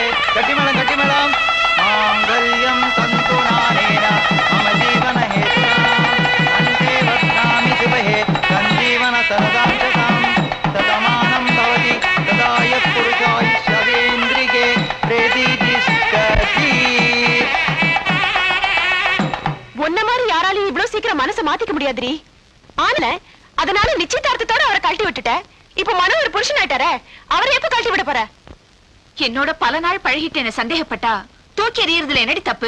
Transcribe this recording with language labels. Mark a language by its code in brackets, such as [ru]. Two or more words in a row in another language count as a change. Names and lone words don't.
[sa] गट्टिमेळं माङ्गल्यं तन्तु नानेन मम जीवन हेतुना कण्ठे बध्नामि शुभे सञ्जीवन सरदाशतां तदमानं भवति तदा यः पुरुषायुष्यवेन्द्रिये प्रेतिष्ठति. [ta] உன்ன மாதிரி யாராலையும் இவ்வளவு சீக்கிரம் மனசை மாத்திக்க முடியாதுரி. ஆனா அதனால நிச்சயதார்த்தத்தோட அவரை கழட்டி விட்டுட்ட. இப்ப மனோ ஒரு புருஷன் ஆயிட்டாரே, அவரை எப்ப கழட்டி விட போற? என்னோட பல நாள் பழகிட்டு என்ன சந்தேகப்பட்டா தூக்கி எறியறதுல என்னடி தப்பு?